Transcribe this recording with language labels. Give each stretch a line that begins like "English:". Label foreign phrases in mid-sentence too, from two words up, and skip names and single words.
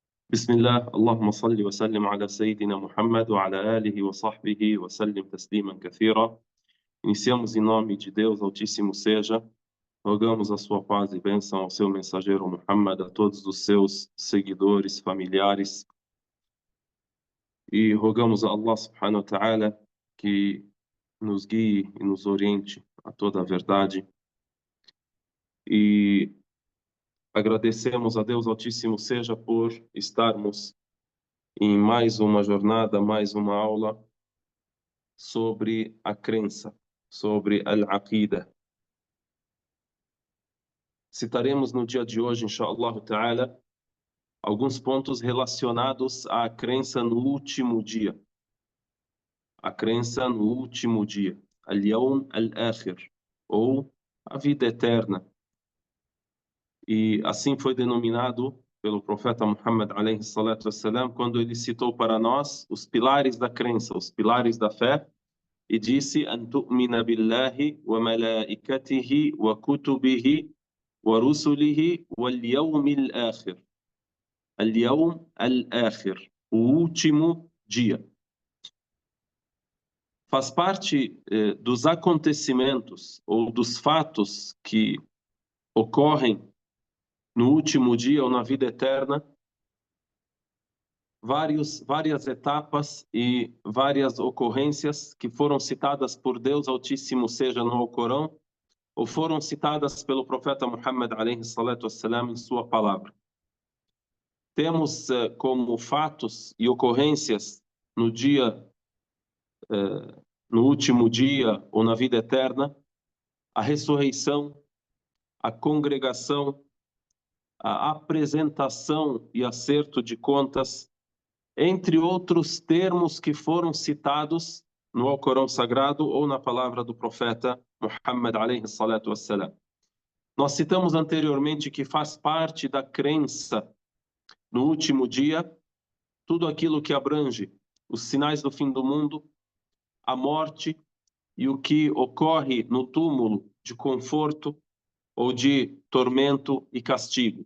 Arabic: بسم الله اللهم صل وسلم على سيدنا Muhammad وعلى آله وصحبه وسلم تسليما كثيرا.
Portuguese: Iniciamos em nome de Deus Altíssimo seja, rogamos a sua paz e bênção ao seu mensageiro Muhammad, a todos os seus seguidores, familiares, e rogamos a Allah
Arabic: سبحانه وتعالى
Portuguese: que nos guie e nos oriente a toda a verdade. E agradecemos a Deus Altíssimo seja por estarmos em mais uma jornada, mais uma aula sobre a crença, sobre al-aqida. Citaremos no dia de hoje,
Arabic: إن شاء الله تعالى,
Portuguese: alguns pontos relacionados à crença no último dia. A crença no último dia,
Arabic: اليوم الآخر,
Portuguese: ou a vida eterna. E assim foi denominado pelo profeta Muhammad
Arabic: عليه الصلاة والسلام,
Portuguese: quando ele citou para nós os pilares da crença, os pilares da fé, e disse:
Arabic: "أن تؤمن بالله وملائكته وكتبه ورسله واليوم الآخر." اليوم الآخر,
Portuguese: o último dia. Faz parte dos acontecimentos ou dos fatos que ocorrem no último dia ou na vida eterna, várias etapas e várias ocorrências que foram citadas por Deus Altíssimo seja no Alcorão, ou foram citadas pelo profeta Muhammad
Arabic: عليه الصلاة والسلام
Portuguese: em sua palavra. Temos como fatos e ocorrências no dia, no último dia ou na vida eterna, a ressurreição, a congregação, a apresentação e acerto de contas, entre outros termos que foram citados no Alcorão Sagrado ou na palavra do profeta Muhammad
Arabic: عليه الصلاة والسلام.
Portuguese: Nós citamos anteriormente que faz parte da crença no último dia tudo aquilo que abrange os sinais do fim do mundo, a morte e o que ocorre no túmulo de conforto ou de tormento e castigo.